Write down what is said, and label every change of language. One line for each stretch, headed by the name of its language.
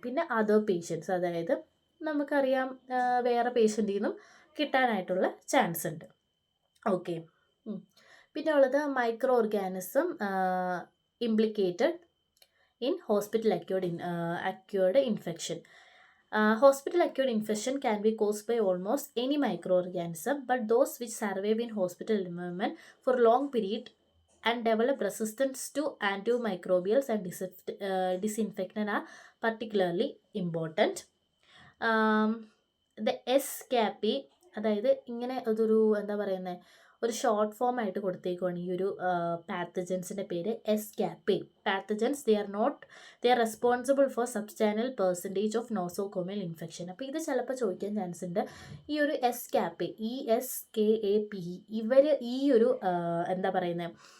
Malayalam: പിന്നെ other patients, അതായത് നമുക്കറിയാം വേറെ പേഷ്യൻറ്റിൽ നിന്നും കിട്ടാനായിട്ടുള്ള ചാൻസ് ഉണ്ട്. ഓക്കെ, പിന്നെ ഉള്ളത്
English: Micro organism implicated in hospital acquired infection. Hospital acute infection can be caused by almost any microorganism, but those which survive in hospital environment for long period and develop resistance to antimicrobials and disinfectant are particularly important.
Malayalam: The SCAP, അതായത് ഇങ്ങനെ അതൊരു എന്താ പറയുന്നത്, ഒരു short form ആയിട്ട് കൊടുത്തേക്കുവാണ് ഈ ഒരു പാത്തജൻസിൻ്റെ പേര് എസ്കാപ്പേ.
English: Pathogens they are responsible for substantial percentage of nosocomial infection.
Malayalam: അപ്പോൾ ഇത് ചിലപ്പോൾ ചോദിക്കാൻ ചാൻസ് ഉണ്ട്. ഈ ഒരു എസ്കാപ്പേ, ESKAPE, ഇവർ ഈ ഒരു എന്താ പറയുന്നത്